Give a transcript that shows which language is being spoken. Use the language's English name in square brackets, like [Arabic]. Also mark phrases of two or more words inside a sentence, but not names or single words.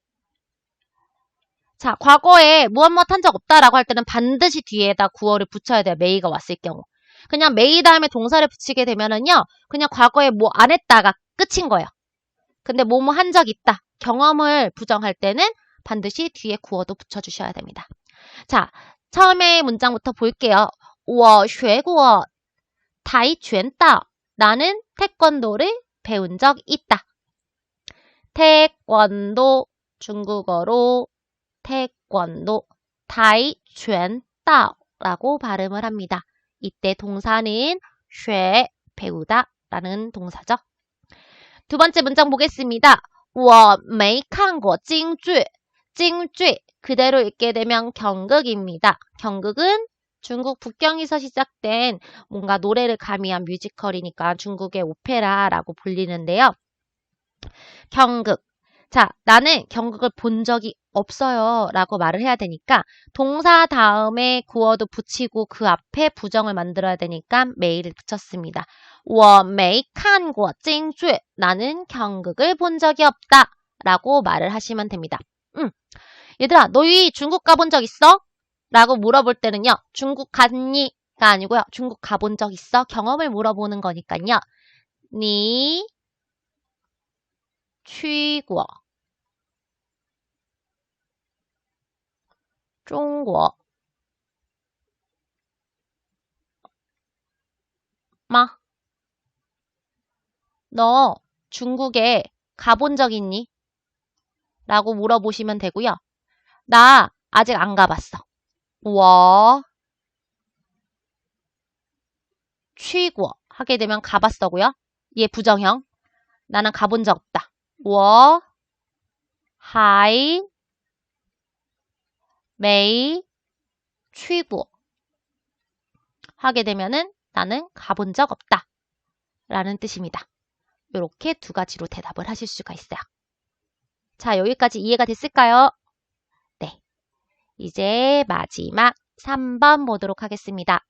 [Korean] 자, 과거에 무엇 한 적 없다라고 할 때는 반드시 뒤에다 구어를 붙여야 돼요. may가 왔을 경우. 그냥 may 다음에 동사를 붙이게 되면은요. 그냥 과거에 뭐 안 했다가 끝인 거예요. 근데 뭐뭐 한 적 있다. 경험을 부정할 때는 반드시 뒤에 구어도 붙여주셔야 됩니다. 자, 처음에 문장부터 볼게요. [Chinese] 我学过跆拳道. [Korean] 나는 태권도를 배운 적 있다. 태권도 중국어로 태권도 타이拳다오라고 발음을 합니다. 이때 동사는 学 배우다 라는 동사죠. 두 번째 문장 보겠습니다. [Chinese] 我没看过京剧. [Korean] 징쥐 그대로 읽게 되면 경극입니다. 경극은 중국 북경에서 시작된 뭔가 노래를 가미한 뮤지컬이니까 중국의 오페라라고 불리는데요. 경극. 자, 나는 경극을 본 적이 없어요 라고 말을 해야 되니까 동사 다음에 구어도 붙이고 그 앞에 부정을 만들어야 되니까 메이를 붙였습니다. [Chinese] 我没看过京剧. [Korean] 나는 경극을 본 적이 없다 라고 말을 하시면 됩니다. 얘들아, 너희 중국 가본 적 있어? 라고 물어볼 때는요. 중국 갔니? 가 아니고요. 중국 가본 적 있어? 경험을 물어보는 거니까요. [Chinese] 你去过中国吗? [Korean] 너 중국에 가본 적 있니? 라고 물어보시면 되고요. 나 아직 안 가봤어. [Chinese] 我去过 [Korean] 하게 되면 가봤어고요. 얘 부정형. 나는 가본 적 없다. [Chinese] 我还没去过 [Korean] 하게 되면은 나는 가본 적 없다 라는 뜻입니다. 이렇게 두 가지로 대답을 하실 수가 있어요. 자, 여기까지 이해가 됐을까요? 네. 이제 마지막 3번 보도록 하겠습니다.